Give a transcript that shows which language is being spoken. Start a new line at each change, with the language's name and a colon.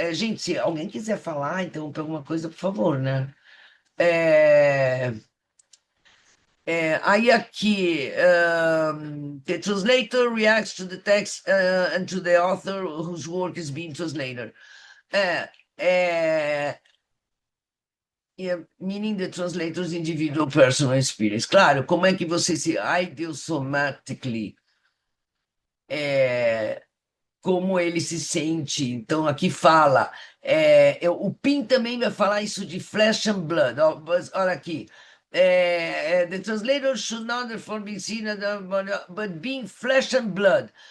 Portuguese: Gente, se alguém quiser falar, interromper alguma coisa, por favor, né? É, aí aqui,
English: the translator reacts to the text and to the author whose work is being translated.
Portuguese: É, é,
English: meaning the translator's individual personal experience.
Portuguese: Claro, como é que você se idiomatically, como ele se sente. Então, aqui fala, o Pim também vai falar isso de
English: flesh and blood.
Portuguese: Ó, olha aqui.
English: The translator should not therefore be seen as but being flesh and blood.